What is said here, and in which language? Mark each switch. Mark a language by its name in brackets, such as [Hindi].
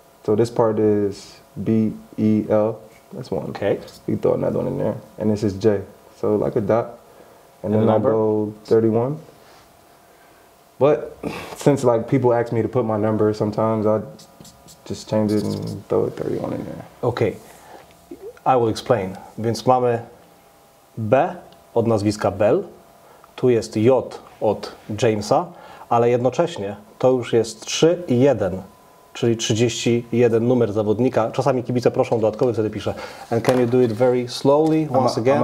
[English] So this part is B-E-L. That's one. Okay. You throw another one in there, and this is J. So like a dot. And then I go 31. But since like people ask me to put my number, sometimes I just change it and throw 31 in there. Okay, I will explain. [Polish] Więc mamy B od nazwiska Bell, tu jest J od Jamesa, ale jednocześnie to już jest 3 i 1, czyli 31 numer zawodnika. Czasami kibice proszą dodatkowy, wtedy piszę. [English] And can you do it very slowly once again?